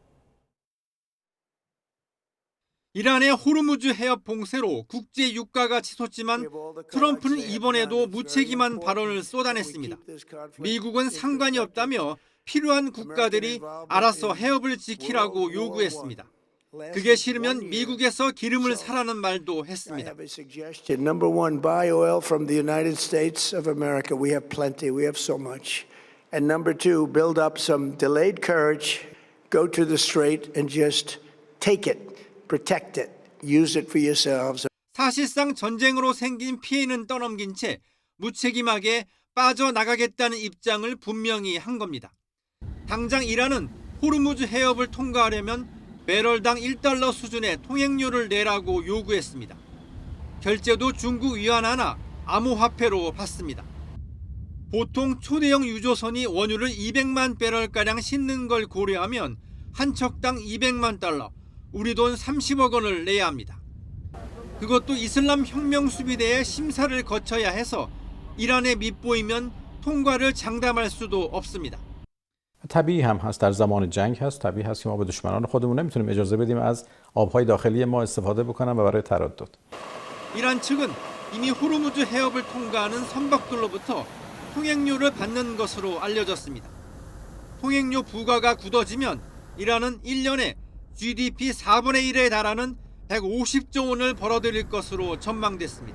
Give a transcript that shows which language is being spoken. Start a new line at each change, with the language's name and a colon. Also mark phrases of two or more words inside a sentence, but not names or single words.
Korean: 이란의 호르무즈 해협 봉쇄로 국제 유가가 치솟지만 트럼프는 이번에도 무책임한 발언을 쏟아냈습니다. 미국은 상관이 없다며 필요한 국가들이 알아서 해협을 지키라고 요구했습니다. 그게 싫으면 미국에서 기름을 사라는 말도 했습니다.
English: Number one, buy oil from the United States of America. We have plenty. We have so much. And number two, build up some delayed courage. Go to the strait and just take it. Protect it. Use it for yourselves.
Korean: 사실상 전쟁으로 생긴 피해는 떠넘긴 채 무책임하게 빠져나가겠다는 입장을 분명히 한 겁니다. 당장 이란은 호르무즈 해협을 통과하려면 배럴당 1달러 수준의 통행료를 내라고 요구했습니다. 결제도 중국 위안 하나 암호화폐로 받습니다. 보통 초대형 유조선이 원유를 200만 배럴가량 싣는 걸 고려하면 한 척당 200만 달러, 우리 돈 30억 원을 내야 합니다. 그것도 이슬람 혁명 수비대의 심사를 거쳐야 해서 이란에 밉보이면 통과를 장담할 수도 없습니다.
Persian: طبیعی هم هست در زمان جنگ هست طبیعی هست که ما به دشمنان خودمون نمیتونیم اجازه بدیم از آبهای داخلی ما استفاده بکنن و برای تردد.
Korean: 이란 측은 이미 호르무즈 해협을 통과하는 선박들로부터 통행료를 받는 것으로 알려졌습니다. 통행료 부과가 굳어지면 이란은 1년에 GDP 4분의 1에 달하는 150조 원을 벌어들일 것으로 전망됐습니다.